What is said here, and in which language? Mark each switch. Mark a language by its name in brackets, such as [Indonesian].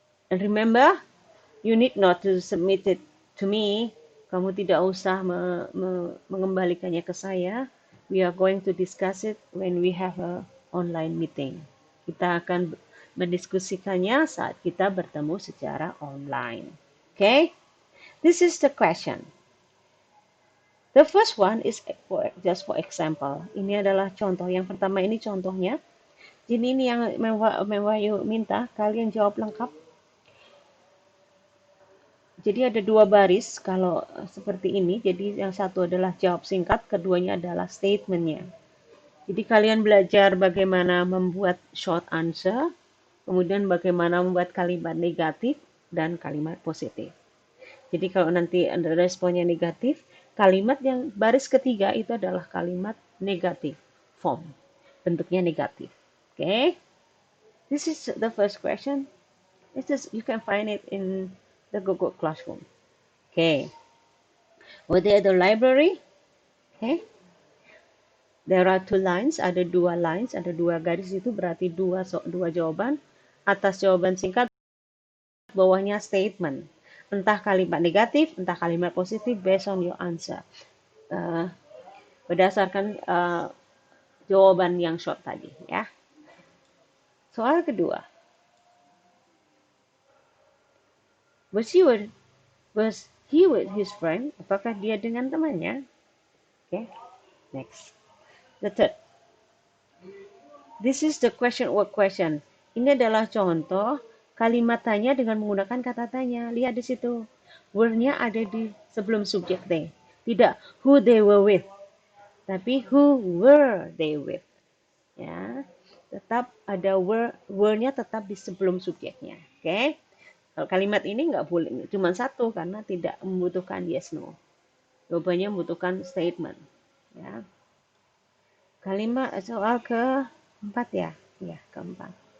[English] And remember, you need not to submit it to me. [Indonesian] Kamu tidak usah mengembalikannya ke saya. [English] We are going to discuss it when we have a online meeting. [Indonesian] Kita akan mendiskusikannya saat kita bertemu secara online. [English] Okay? This is the question. The first one is just for example. [Indonesian] Ini adalah contoh. Yang pertama ini contohnya. Jadi ini yang Mewayu minta kalian jawab lengkap. Jadi ada 2 baris kalau seperti ini. Jadi yang satu adalah jawab singkat, keduanya adalah statementnya. Jadi kalian belajar bagaimana membuat short answer, kemudian bagaimana membuat kalimat negatif dan kalimat positif. Jadi kalau nanti ada responnya negatif, kalimat yang baris ketiga itu adalah kalimat negatif form. Bentuknya negatif. Okay? [English] This is the first question. You can find it in the Google Classroom. Okay. Were they at the library? Okay. There are 2 lines, [Indonesian] ada 2 lines, ada 2 garis, itu berarti 2 jawaban. Atas jawaban singkat, bawahnya statement. Entah kalimat negatif, entah kalimat positif, [English] based on your answer. [Indonesian] Berdasarkan jawaban yang short tadi, ya. Soal kedua. [English] Was he with his friend? [Indonesian] Apakah dia dengan temannya? [English] Okay. Next. The third. This is the question or question. [Indonesian] Ini adalah contoh kalimat tanya dengan menggunakan kata tanya. Lihat di situ. Were-nya ada di sebelum subjek they. Tidak [English] who they were with. [Indonesian] Tapi [English] who were they with? [Indonesian] Ya, tetap ada were-nya tetap di sebelum subjeknya. Oke. Kalau kalimat ini nggak boleh cuma satu karena tidak membutuhkan yes no. Jawabannya membutuhkan statement. Ya. Kalimat soal keempat ya. Ya, keempat.